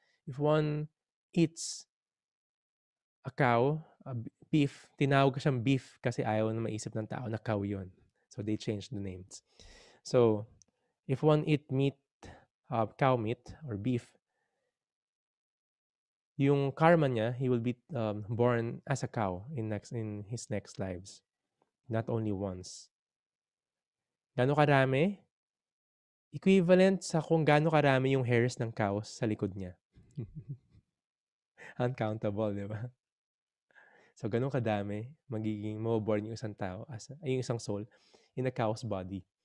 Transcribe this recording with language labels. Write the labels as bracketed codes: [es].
[en] If one eats a cow, [tl] beef, tinawag siyang beef kasi ayaw na maisip ng tao na cow yun. [en] So, they changed the names. So, if one eat meat, cow meat or beef, [tl] yung karma niya, [en] he will be born as a cow in his next lives. Not only once. [tl] Gano'ng karami? Equivalent sa kung gaano karami yung hairs ng cows sa likod niya. Uncountable, di ba? So, ganun kadami, magiging maboborn yung isang tao, yung isang soul, [en] in a cow's body.